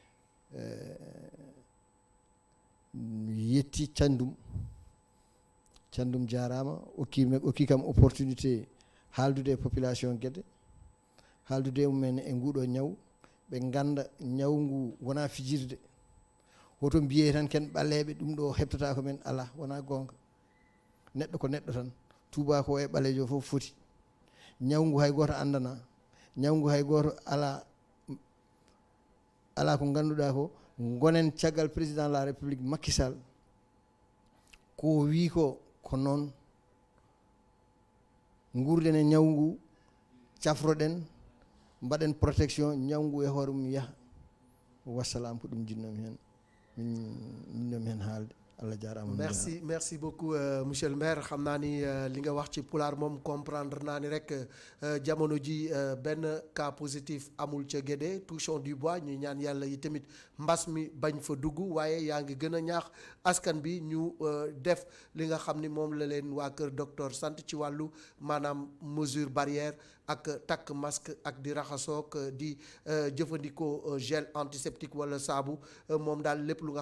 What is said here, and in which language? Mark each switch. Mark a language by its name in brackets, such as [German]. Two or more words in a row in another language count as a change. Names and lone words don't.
[Fula] mi yetti Thiandoum jarama okki kam opportunité haaldude e population Guédé haaldude mumen e nguɗo ñaw ɓe ganda ñaw ngu wona fijirde hoto mbiye tan ken ɓaleɓe ɗum ɗo heɓtata ko men ala wona gonga neɗɗo ko neɗɗo tan tubako e ɓalejo fof foti ñawngu hay goto andana ñawngu hay goto ala ko ganduɗa ko gonen caggal [French] président de la république [Fula] Macky Sall ko wi ko noon gurden e ñawngu cafroɗen mbaɗen protection ñawngu e hoore mum yaha wassalam ko ɗum jinnomi hen jinnomi hen haalde Allah jarama. [French] merci beaucoup monsieur le maire [Wolof] xam naa ni li nga wax ci pulaar moom comprendre naa ni rek jamono ji benn [French] cas positif [Wolof] amul ca Guédé [French] touchons du bois [Wolof] ñu ñaan yàlla yi tamit mbas mi bañ fa dugg waaye yaa ngi gën a ñaax askan bi ñu def li nga xam ni moom la leen waa kër docteur sant ci wàllu maanaam [French] mesure barrière [Wolof] ak takk masque ak di raxasoog di jëfandikoo [French] gel antiseptique [Wolof] wala saabu moom daal lépp lu nga